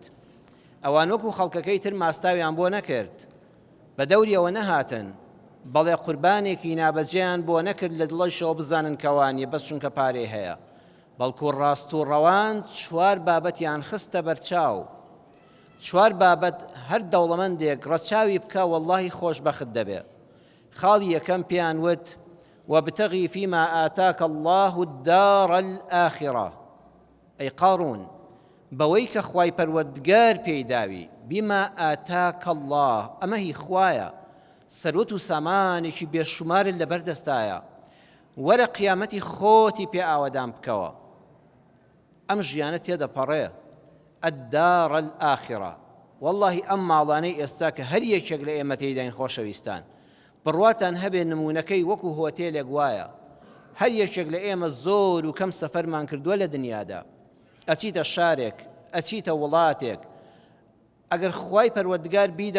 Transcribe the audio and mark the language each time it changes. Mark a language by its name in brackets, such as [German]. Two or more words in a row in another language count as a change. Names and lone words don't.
[Central Kurdish] ئەوان وەکو خەڵکەکەی تر ماستاویان بۆ نەکرد، بە دەوریەوە نەهاتن، بەڵێ قوربانێکی نابەجێیان بۆ نەکرد لە دڵەشەوە بزانن کەوانیە بەس چونکە پارەی هەیە، بەڵکو ڕاست و ڕەوان چوار بابەتیان خستە بەرچاو. چوار بابەت هەر دەوڵەمەندێک ڕەچاوی بکە وەڵڵاهی خۆشبەخت دەبێ. خاڵی یەکەم پێیان وت [Arabic] وابتغی فيما آتاك الله الدار الآخرة، [Central Kurdish] ئەی قاڕون بەوەی کە خوای پەروەردگار پێی داوی، [Arabic] بیما ئاتاکە الله، [Central Kurdish] ئەمە هی خوایە، سەروەت و سامانێکی بێشومارت لەبەر دەستایە، وەرە قیامەتی خۆتی پێ ئاوەدان بکەوە. ئەم ژیانە تێدەپەڕێ [Arabic] الدار الآخرة. [Central Kurdish] واللهی ئەم ماڵانەی ئێستا کە هەر یەکێک لە ئێمە تێیداین خۆشەویستان، بڕواتان هەبێ نمونونەکەی وەکو هۆتێلێک وایە. هەر یەکێک لە ئێمە زۆر و کەم سەفەرمان کردووە لە دنیادا، ئەچیتە شارێک، ئەچیتە وڵاتێک، ئەگەر خوای پەروەردگار بیدا